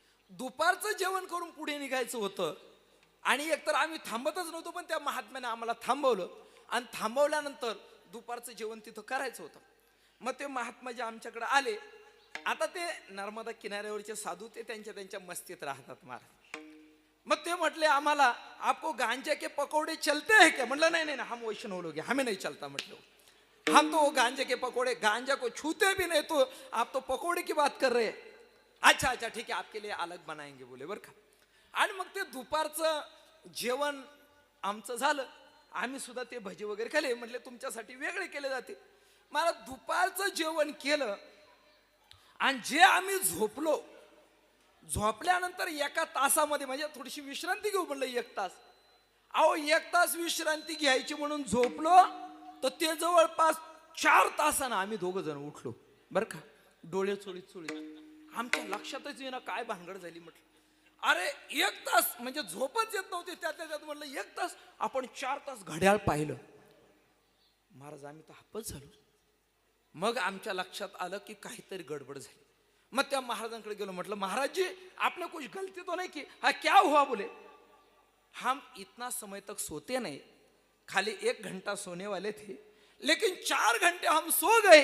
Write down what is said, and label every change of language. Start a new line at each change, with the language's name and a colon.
Marathi: दुपारचं जेवण करून पुढे निघायचं होतं. आणि एकतर आम्ही थांबतच नव्हतो, पण त्या महात्म्याने आम्हाला थांबवलं. आणि थांबवल्यानंतर दुपारचं जेवण तिथं करायचं होतं. मग ते महात्मा जे आमच्याकडे आले, आता ते नर्मदा किनाऱ्यावरचे साधू ते त्यांच्या मस्तीत राहतात महाराज. मग ते म्हटले आम्हाला,
Hindi: आपको गांजे के पकोड़े चलते हैं क्या?
Marathi: म्हटलं नाही,
Hindi: हम वैष्णव लोग हैं, हमें नहीं चलता. म्हटलं हम तो गांजे के पकोड़े, गांजा को छूते भी नहीं, तो आप तो पकोड़े की बात कर रहे हैं. अच्छा ठीक है, आपके लिए अलग बनाएंगे बोले
Marathi: बरं का. आणि मग ते दुपारचं जेवण आमचं झालं. आम्ही सुद्धा ते भजी वगैरे खाल्ले. म्हटले तुमच्यासाठी वेगळे केले जाते. मला दुपारचं जेवण केलं आणि जे आम्ही झोपल्यानंतर 1 तासामध्ये, म्हणजे थोडीशी विश्रांती घेऊ म्हणलं 1 तास. अहो 1 तास विश्रांती घ्यायची म्हणून झोपलो, तर ते जवळपास 4 तासानं आम्ही 2 जण उठलो बरं का, डोळे चोळीत. आमच्या लक्षातच येणं काय भानगड झाली. म्हटलं अरे 1 तास म्हणजे झोपच येत नव्हती. त्यात म्हटलं 1 तास, आपण 4 तास घड्याळ पाहिलं. महाराज आम्ही तर हापच झालो. मग आमच्या लक्षात आलं की काहीतरी गडबड झाली. मग त्या महाराजांकडे गेलो. म्हटलं
Hindi: महाराज जी, आपने कुछ गलती तो नहीं की? हाँ क्या हुआ? बोले हम इतना समय तक सोते नहीं, खाली 1 घंटा सोने वाले थे, लेकिन 4 घंटे हम सो गए.